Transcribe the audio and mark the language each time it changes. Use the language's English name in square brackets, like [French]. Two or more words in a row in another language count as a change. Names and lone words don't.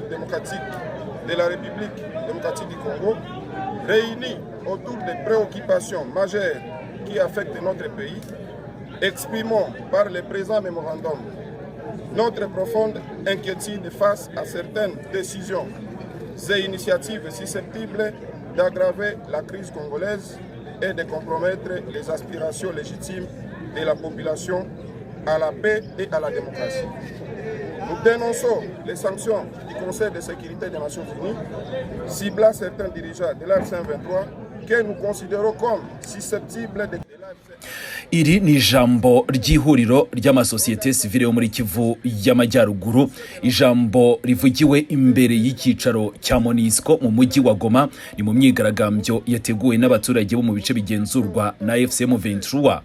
[French] démocratique de la République démocratique du Congo, réunis autour des préoccupations majeures qui affectent notre pays, exprimons par le présent mémorandum notre profonde inquiétude face à certaines décisions et initiatives susceptibles d'aggraver la crise congolaise et de compromettre les aspirations légitimes de la population à la paix et à la démocratie. Nous dénonçons les sanctions du Conseil de sécurité des Nations Unies ciblant certains dirigeants de l'AFC M23 que nous considérons comme susceptibles de... [Kinyarwanda] Iri ni ijambo ry'ihuriro ry'amasosiyete sivile yo muri Kivu y'Amajyaruguru, ijambo rivugiwe imbere y'icyicaro cya MONUSCO mu mujyi wa Goma, ni mu myigaragambyo yateguwe n'abaturage bo mu bice bigenzurwa na M23.